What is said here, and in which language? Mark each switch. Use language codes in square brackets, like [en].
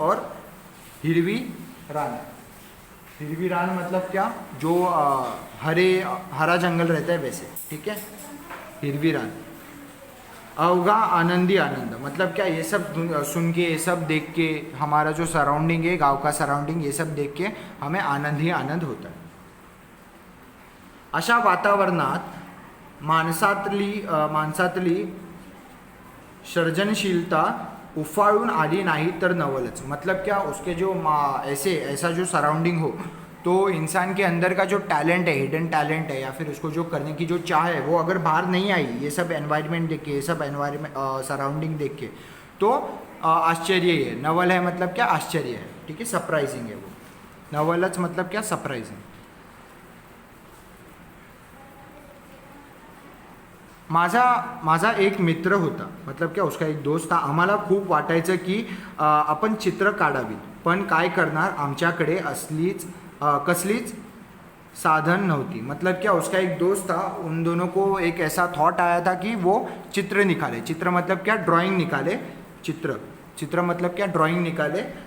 [hi] और हिरवी रान, हिरवी रान मतलब क्या, जो हरा जंगल रहता है वैसे। ठीक है, हिरवी रान। [mr] अवगा आनंदी आनंद [hi] मतलब क्या, ये सब सुन के, ये सब देख के, हमारा जो सराउंडिंग है, गांव का सराउंडिंग, ये सब देख के हमें आनंद ही आनंद होता है। [mr] अशा वातावरणात माणसातली सर्जनशीलता उफाळून आली नाही तर नवलच। [hi] मतलब क्या, उसके जो ऐसा जो सराउंडिंग हो, तो इंसान के अंदर का जो टैलेंट है, हिडन टैलेंट है, या फिर उसको जो करने की जो चाह है, वो अगर बाहर नहीं आई, ये सब एनवायरनमेंट देख के, ये सब एनवायरनमेंट सराउंडिंग देख के, तो आश्चर्य ही है। नवल है मतलब क्या, आश्चर्य है। ठीक है, सरप्राइजिंग है वो। नवलच मतलब क्या, सरप्राइजिंग। [mr] माझा एक मित्र होता, [hi] मतलब क्या, उसका एक दोस्त था। [mr] आम्हाला खूप वाटायचं की आपण चित्र काढावीत, पण काय करणार, आमच्याकडे कसलीच साधन नहोती। [hi] मतलब क्या, उसका एक दोस्त था, उन दोनों को एक ऐसा थॉट आया था कि वो चित्र निकाले। चित्र मतलब क्या, ड्राइंग निकाले। चित्र मतलब क्या, ड्राइंग निकाले।